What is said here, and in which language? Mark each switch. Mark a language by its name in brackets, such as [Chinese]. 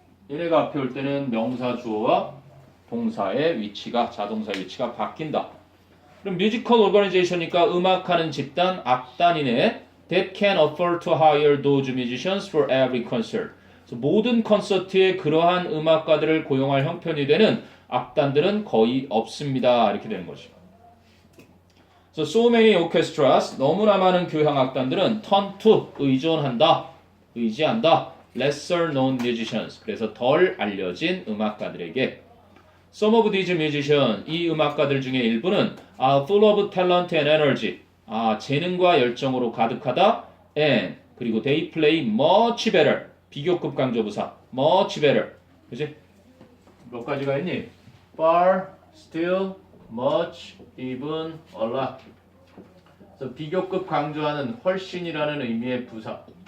[Korean] 얘네가 앞에 올 때는 명사 주어와 동사의 위치가 자동사의 위치가 바뀐다. 그럼 뮤지컬 오거니제이션이니까 음악하는 집단, 악단이네. [English] That can afford to hire those musicians for every concert. [Korean] 그래서 모든 콘서트에 그러한 음악가들을 고용할 형편이 되는 악단들은 거의 없습니다. 이렇게 되는 거죠. [English] So many orchestras, [Korean] 너무나 많은 교향 악단들은 [English] turn to, [Korean] 의존한다, 의지한다. [English] lesser known musicians, [Korean] 그래서 덜 알려진 음악가들에게. [English] Some of these musicians, [Korean] 이 음악가들 중에 일부는 [English] are full of talent and energy. [Korean] 재능과 열정으로 가득하다. [English] And [Korean] 그리고 [English] they play much better. [Korean] 비교급 강조부사 much better. 그지? 몇 가지가 있니? far, still, much, even, a lot. 그래서 비교급 강조하는 훨씬이라는 의미의 부사.